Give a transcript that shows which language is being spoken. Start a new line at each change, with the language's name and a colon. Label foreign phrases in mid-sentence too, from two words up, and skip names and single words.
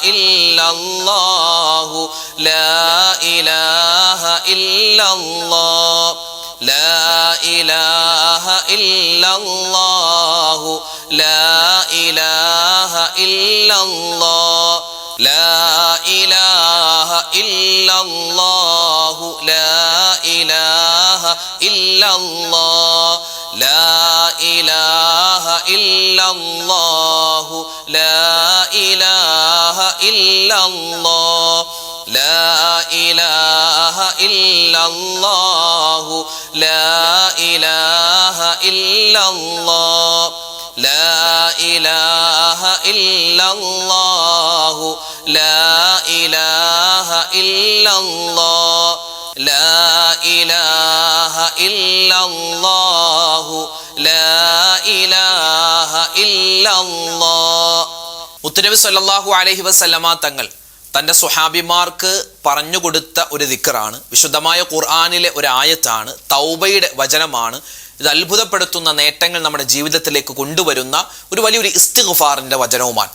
Arabic: إلا الله لا إله إلا الله لا إله إلا الله لا إله إلا الله لا إله إلا الله لا إله إلا الله لا إله إلا الله لا إله إلا الله لا إله إلا الله لا إله إلا الله لا إله إلا الله لا إله إلا الله لا إله إلا الله لا إله إلا الله.
Malayalam: മുത്തുനബി
Arabic: صلى الله عليه وسلم
Malayalam: തങ്ങൾ തൻ്റെ സ്വഹാബിമാർക്ക് പറഞ്ഞുകൊടുത്ത ഒരു ദിക്റാണ്. വിശുദ്ധമായ ഖുർആനിലെ ഒരു ആയത്താണ്, തൗബയുടെ വചനമാണ്. ഇത് അത്ഭുതപ്പെടുത്തുന്ന നേട്ടങ്ങൾ നമ്മുടെ ജീവിതത്തിലേക്ക് കൊണ്ടുവരുന്ന ഒരു വലിയൊരു ഇസ്തിഗ്ഫാറിന്റെ വചനവുമാണ്.